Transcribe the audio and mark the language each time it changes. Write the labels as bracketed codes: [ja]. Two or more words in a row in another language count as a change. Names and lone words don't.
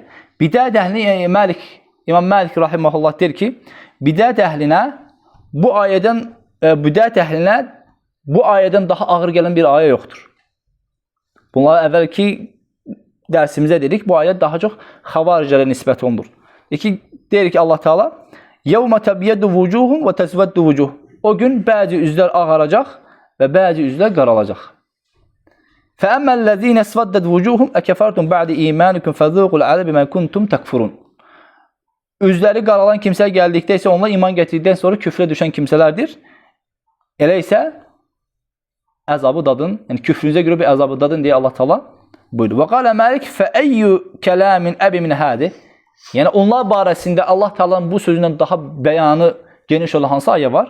[az] Bidət əhli İmam Məlik rahiməhullah deyir ki, bidət əhlinə bu ayədən daha ağır gələn bir ayə yoxdur. Bunlar əvvəlki dərsimizdə dedik, bu ayə daha çox xavariclərə nisbət olunur. Deyir ki, Allah Teala [ar] يوم تبيض وجوههم وتسود وجوه. [az] O gün bəzi üzlər ağaracaq və bəzi üzlər qaralacaq. [ar] فَأَمَّا الَّذ۪ينَ اسْوَدَّتْ وُجُوهُمْ اَكَفَرْتُمْ بَعْدِ اِيمَانِكُمْ فَذُوقُوا الْعَذَابَ بِمَا كُنْتُمْ تَكْفُرُونَ. [az] Üzləri qaralan kimsə gəldikdə isə onlar iman gətirdikdən sonra küfrə düşən kimsələrdir. Elə isə əzabı dadın, yəni küfrünüzə görə bir əzabı dadın deyə Allah Teala buyurdu. [ar] وقال مالك فأي كلام أبين من هذا. [az] Yəni onlar barəsində Allah Teala'nın bu sözündən daha bəyanı geniş olan hansı ayə var?